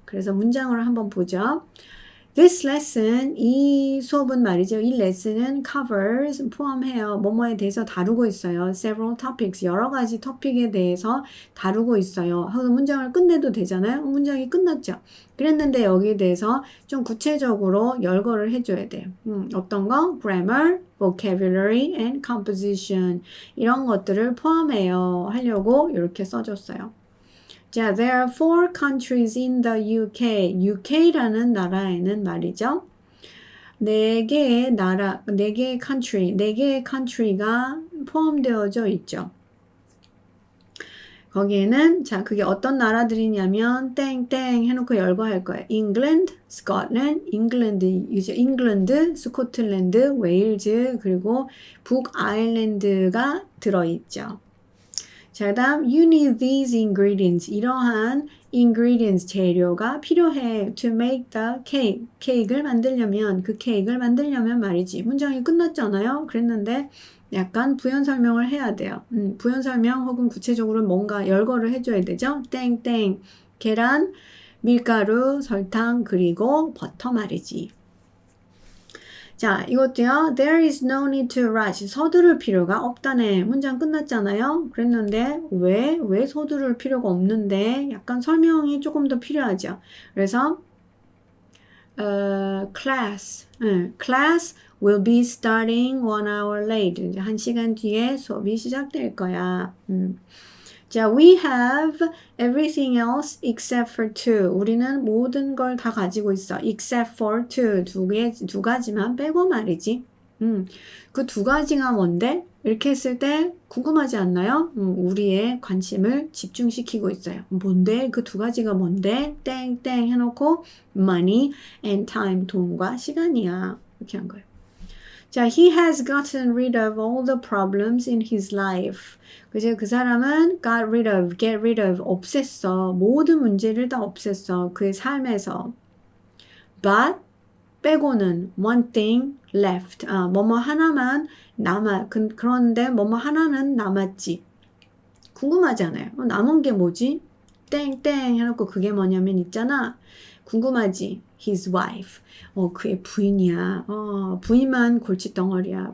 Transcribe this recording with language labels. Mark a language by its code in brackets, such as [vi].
[ko] 그래서 문장으로 한번 보죠. This lesson, 이 수업은 말이죠. 이 레슨은 covers, 포함해요. 뭐뭐에 대해서 다루고 있어요. Several topics, 여러 가지 토픽에 대해서 다루고 있어요. 하고 문장을 끝내도 되잖아요. 문장이 끝났죠. 그랬는데 여기에 대해서 좀 구체적으로 열거를 해줘야 돼요. 어떤 거? [en] Grammar, vocabulary, and composition 이런 것들을 포함해요. [ko] 하려고 이렇게 써줬어요. [en] 자, there are 4 countries in the UK. [ko] UK라는 나라에는 말이죠. 4개의 나라, 4개의 country, 4개의 country가 포함되어져 있죠. 거기에는 자, 그게 어떤 나라들이냐면 땡땡 해놓고 열거할 거예요. England, Scotland, 잉글랜드, 스코틀랜드, 웨일즈, 그리고 북아일랜드가 들어있죠. [en] 자, 그다음 you need these ingredients. 이러한 ingredients 재료가 필요해 to make the cake. [ko] 케이크를 만들려면 그 케이크를 만들려면 말이지. 문장이 끝났잖아요. 그랬는데 약간 부연 설명을 해야 돼요. 부연 설명 혹은 구체적으로 뭔가 열거를 해줘야 되죠. 땡땡 계란, 밀가루, 설탕 그리고 버터 말이지. [en] 자, 이것도요. There is no need to rush. 서두를 필요가 없다네. [ko] 문장 끝났잖아요. 그랬는데 왜 서두를 필요가 없는데 약간 설명이 조금 더 필요하죠. [en] 그래서 class will be starting 1 hour late. [ko] 이제 1시간 뒤에 수업이 시작될 거야. [en] 자, we have everything else except for 2. [ko] 우리는 모든 걸 다 가지고 있어. except for 2. 두 가지만 빼고 말이지. 그 2가지가 뭔데? 이렇게 했을 때 궁금하지 않나요? 우리의 관심을 집중시키고 있어요. 뭔데? 그 2가지가 뭔데? [en] 땡땡 해놓고 money and time. [ko] 돈과 시간이야. 이렇게 한 거예요. [en] 자, he has gotten rid of all the problems in his life. [ko] 그죠? 그 사람은 get rid of, 없앴어. 모든 문제를 다 없앴어. 그의 삶에서. [en] But, 빼고는 one thing left. [ko] 뭐뭐 하나만 그런데 뭐뭐 하나는 남았지. 궁금하잖아요. 남은 게 뭐지? 땡땡 해놓고 그게 뭐냐면 있잖아. 궁금하지? His wife. 그의 부인이야. 부인만 골칫덩어리야.